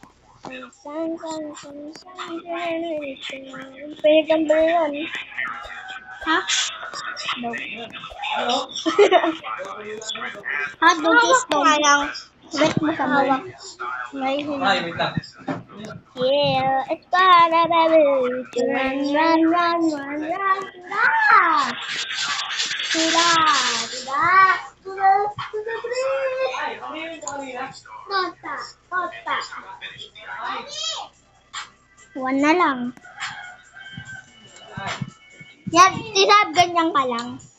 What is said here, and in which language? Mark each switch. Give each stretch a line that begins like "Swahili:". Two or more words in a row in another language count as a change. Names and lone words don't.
Filipino: Pwede kang ba yun? Ha? Ha? Doon sa stone. Bet mo sa hawak. Ay, wait lang.
English: Yeah, it's para baby. Run, run, run, run, run, run!
Filipino: Tira! Tira! Tira! Tira! Nota! Nota! One na lang. Yan, Tisab, ganyan ka lang.